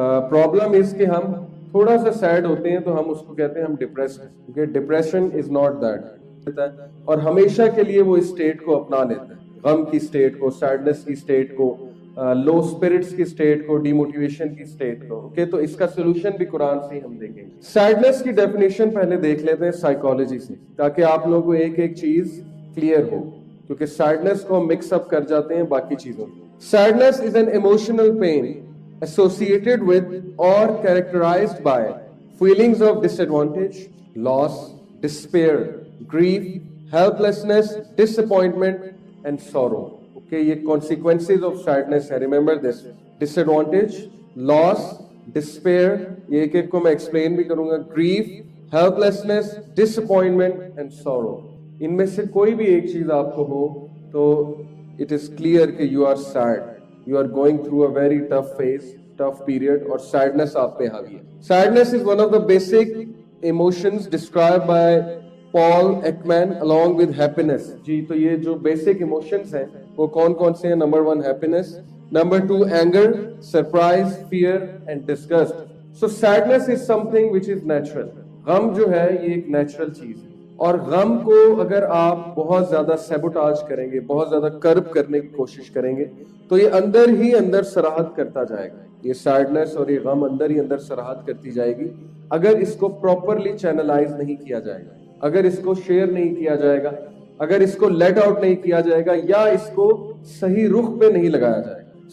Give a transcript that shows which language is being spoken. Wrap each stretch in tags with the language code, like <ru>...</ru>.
<ur>Problem اس کہ ہم تھوڑا سا سیڈ ہوتے ہیں تو ہم اس کو کہتے ہیں ہم ڈپریسڈ ہیں, کیونکہ</ur> <en>depression is not that,</en> <ur>اور ہمیشہ کے لیے وہ اس سٹیٹ کو اپنا لیتا ہے, غم کی سٹیٹ کو, سیڈنس کی سٹیٹ کو, لو سپرٹس کی سٹیٹ کو, ڈی موٹیویشن کی سٹیٹ کو. اوکے, تو اس کا سولوشن بھی قرآن سے ہی ہم دیکھیں گے. سیڈنس کی ڈیفینیشن پہلے دیکھ لیتے ہیں سائیکالوجی سے, تاکہ آپ لوگوں کو ایک ایک چیز کلیئر ہو, کیونکہ سیڈنس کو ہم مکس اپ کر جاتے ہیں باقی چیزوں میں.</ur> <en>Sadness is an emotional pain associated with or characterized by feelings of disadvantage, loss, despair, grief, helplessness, disappointment and sorrow. Okay, یہ consequences of sadness ہے. Remember this, disadvantage, loss, despair,</en> <ur>یہ ایک ایک کو میں</ur> <en>explain بھی کروں گا, grief, helplessness, disappointment and sorrow.</en> <ur>ان میں سے کوئی بھی ایک چیز آپ کو ہو تو</ur> <en>it is clear</en> <ur>کہ</ur> <en>you are sad, you are going through a very tough phase, tough period,</en> <ur>اور sadness آپ پہ حاوی ہے.</ur> <en>Sadness is one of the basic emotions described by Paul Ekman along with happiness.</en> <ur>جی, تو یہ جو</ur> <en>basic emotions</en> <ur>ہیں وہ کون کون سے ہیں؟</ur> <en>Number 1 happiness, Number 2 anger, surprise, fear and disgust. So sadness is something which is natural.</en> <ur>غم جو ہے یہ ایک نیچرل چیز ہے, اور غم کو اگر آپ بہت زیادہ سیبوٹاج کریں گے, بہت زیادہ کرب کرنے کی کوشش کریں گے تو یہ اندر ہی اندر سراحت کرتا جائے گا. یہ سیڈنس اور یہ غم اندر ہی اندر سراحت کرتی جائے گی اگر اس کو پراپرلی چینلائز نہیں کیا جائے گا, اگر اس کو شیئر نہیں کیا جائے گا, اگر اس کو لیٹ آؤٹ نہیں کیا جائے گا, یا اس کو صحیح رخ پہ نہیں لگایا جائے گا.</ur>